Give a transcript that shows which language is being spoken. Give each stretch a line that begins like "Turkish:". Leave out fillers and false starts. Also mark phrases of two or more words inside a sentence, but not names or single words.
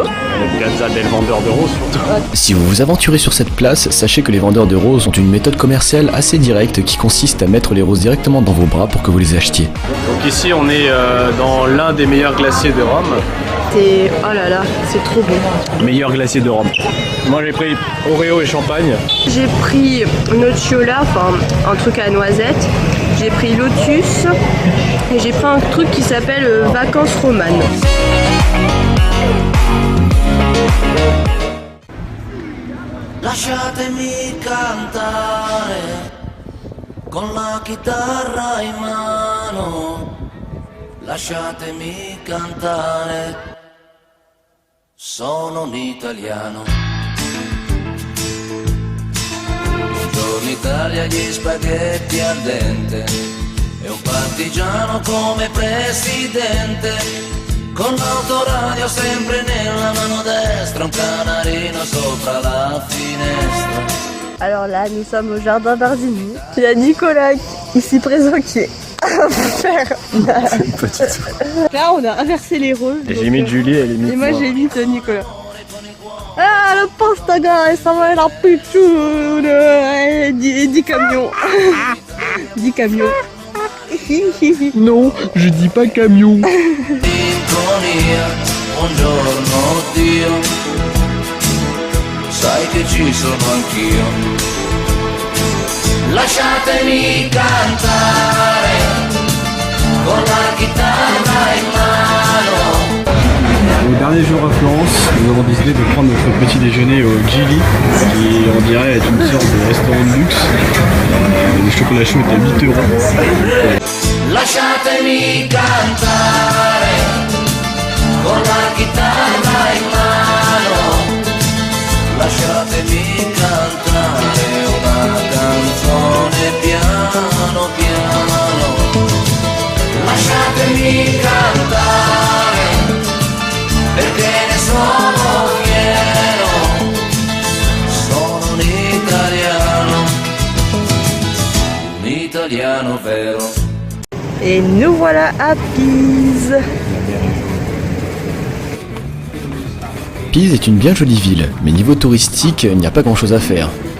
Italian: Piazza del
French: vendeur de roses surtout. Si vous vous aventurez sur cette place, sachez que les vendeurs de roses ont une méthode commerciale assez directe qui consiste à mettre les roses directement dans vos bras pour que vous les achetiez. Donc ici on est dans l'un des meilleurs glaciers de Rome. C'est... oh là là, c'est trop bon. Meilleur glacier de Rome. Moi j'ai pris Oreo et champagne. J'ai pris Nocciola, enfin un truc à noisette. J'ai pris Lotus et j'ai pris un truc qui s'appelle Vacances romanes.
Italian: Lasciatemi cantare con la chitarra in mano. Lasciatemi cantare, sono un italiano. Buongiorno Italia, gli spaghetti al dente e un partigiano come presidente, con l'autoradio sempre nella mano destra, un canarino sopra la finestra.
French: Alors là, nous sommes au jardin Barzini. Il y a Nicolas ici présent qui est un fer. Là, on a inversé les rôles. J'ai mis Julie et elle est mise. Et moi, j'ai mis Nicolas. Ah, le pastaga, ça va la pitchoune. 10 camions. 10 camions. Non, je dis pas camion.
Italian: Buongiorno Dio, sai che ci sono anch'io. Lasciatemi cantare con la chitarra in mano.
French: Au dernier jour à Florence, nous avons décidé de prendre notre petit déjeuner au Gili, qui on dirait est une sorte de restaurant de luxe. Le chocolat chaud est à 8 €.
Italian: Lasciatemi cantare con la chitarra in mano. Lasciatemi cantare una canzone piano piano. Lasciatemi cantare perché ne sono fiero. Sono un italiano vero.
French: Et nous voilà à Pise. Pise est une bien jolie ville, mais niveau touristique, il n'y a pas grand chose à faire.